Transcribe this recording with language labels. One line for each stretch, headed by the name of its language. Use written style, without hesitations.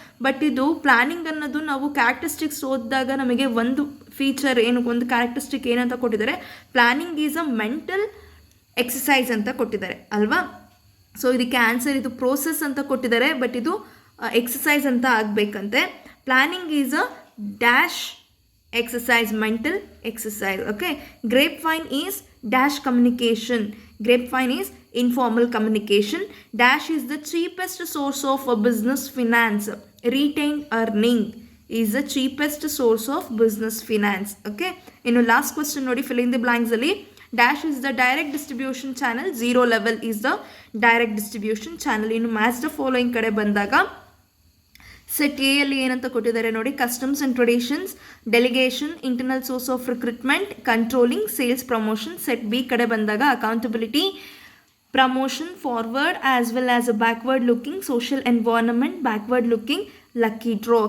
Kannada: But ಇದು planning ಅನ್ನೋದು ನಾವು ಕ್ಯಾರೆಕ್ಟರಿಸ್ಟಿಕ್ಸ್ ಓದಿದಾಗ ನಮಗೆ ಒಂದು ಫೀಚರ್ ಒಂದು ಕ್ಯಾರೆಕ್ಟರಿಸ್ಟಿಕ್ ಏನಂತ ಕೊಟ್ಟಿದ್ದಾರೆ,
English: planning is a mental exercise
Kannada: ಅಂತ ಕೊಟ್ಟಿದ್ದಾರೆ ಅಲ್ವಾ. ಸೊ ಇದಕ್ಕೆ ಆನ್ಸರ್ ಇದು ಪ್ರೋಸೆಸ್ ಅಂತ ಕೊಟ್ಟಿದ್ದಾರೆ, ಬಟ್ ಇದು ಎಕ್ಸಸೈಸ್ ಅಂತ ಆಗಬೇಕಂತೆ.
English: Planning is a dash exercise, mental exercise. Okay, grapevine is dash communication. Grapevine is informal communication. Dash is the cheapest source of a business finance. Retained earning is the cheapest source of business finance. Okay,
Kannada: ಇನ್ನು last question ನೋಡಿ,
English: fill in the blanks ಅಲ್ಲಿ dash is the direct distribution channel, zero level is the direct distribution channel.
Kannada: ಇನ್ನು match the following ಕಡೆ ಬಂದಾಗ set A ಅಲ್ಲಿ ಏನಂತ ಕೊಟ್ಟಿದ್ದಾರೆ ನೋಡಿ, customs and traditions, delegation, internal source of recruitment, controlling, sales, promotion. Set B ಕಡೆ ಬಂದಾಗ accountability, promotion, forward as well as a backward looking, social environment, backward looking, lucky draw.